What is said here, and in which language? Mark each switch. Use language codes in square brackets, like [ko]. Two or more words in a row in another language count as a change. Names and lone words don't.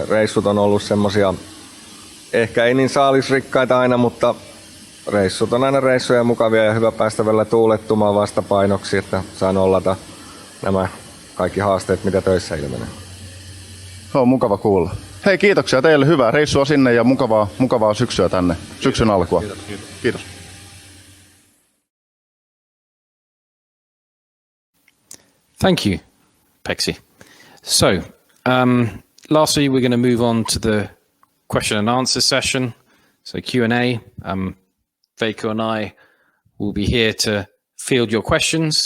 [fi] Reissut on ollut semmosia, ehkä ei niin saalisrikkaita aina, mutta reissut on aina reissuja mukavia ja hyvä päästä välillä tuulettumaan vastapainoksi, että saan nollata nämä kaikki haasteet, mitä töissä ilmenee. Se on mukava kuulla. Hei, kiitoksia teille. Hyvää reissua sinne ja mukavaa syksyä tänne. Syksyn alkua. Kiitos. [en] Thank you, Pexi. So, lastly, we're going to move on to the question and answer session. So Q&A. Veikko and I will be here to field your questions.